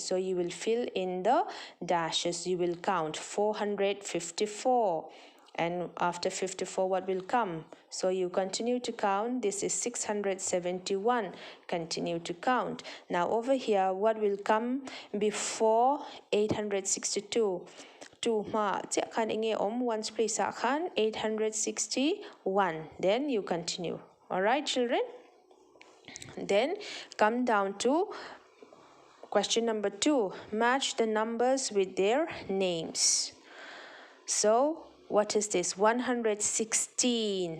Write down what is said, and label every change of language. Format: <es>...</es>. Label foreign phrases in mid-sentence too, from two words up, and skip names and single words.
<en>So you will fill in the dashes. You will count 454. And after 54, what will come? So you continue to count. This is 671. Continue to count. Now over here, what will come before 862?</en> <lus>2 ma kan inge</lus> <en>ones place</en> <lus>kan 861.</lus> <en>Then you continue. All right, children? Then come down to question number 2. Match the numbers with their names. So what is this? 116.</en>